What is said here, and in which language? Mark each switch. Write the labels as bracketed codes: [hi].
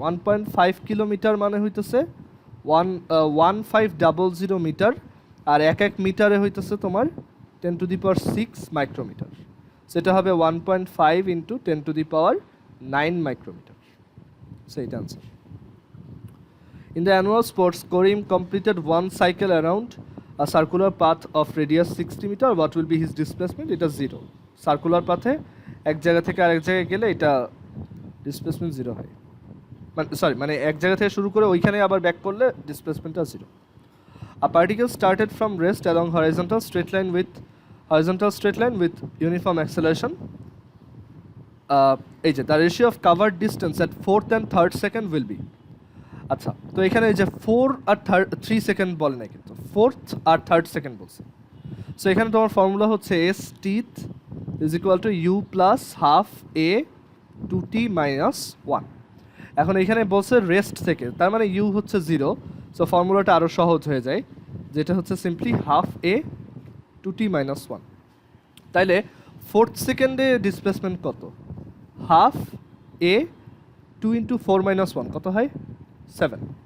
[bn] 1.5 kilometre মানে হইতেছে 1500 metre, আর এক মিটারে হইতেছে তোমার 10⁻6 মাইক্রোমিটার, সেটা হবে 1.5 ইন্টু 10⁹ মাইক্রোমিটার। সেইটা answer. [en] In the annual sports, Karim completed 1 cycle around a circular path of radius 60 meter. What will be his displacement? It is 0. [bn] Circular path এক জায়গা থেকে আরেক জায়গায় গেলে এটা ডিসপ্লেসমেন্ট 0 হয়, মানে এক জায়গা থেকে শুরু করে ওইখানে আবার ব্যাক করলে ডিসপ্লেসমেন্টটা 0. [en] A particle started from rest along horizontal straight line with uniform acceleration. [bn] এই যে [en] the ratio of covered distance at 4th and 3rd second will be. [bn] আচ্ছা, তো এখানে এই যে 4 আর 3 সেকেন্ড বলে না, কিন্তু 4th আর 3rd সেকেন্ড বলছে। সো এখানে তোমার ফর্মুলা হচ্ছে s teeth is equal to u plus half a 2t minus 1। এখন এখানে বলছে রেস্ট থেকে, তার মানে u হচ্ছে 0, সো ফর্মুলাটা আরও সহজ হয়ে যায়, যেটা হচ্ছে simply half a 2t minus 1। তাইলে 4th সেকেন্ডে ডিসপ্লেসমেন্ট কত? হাফ a 2 ইন্টু 4 minus 1 কত হয়? 7।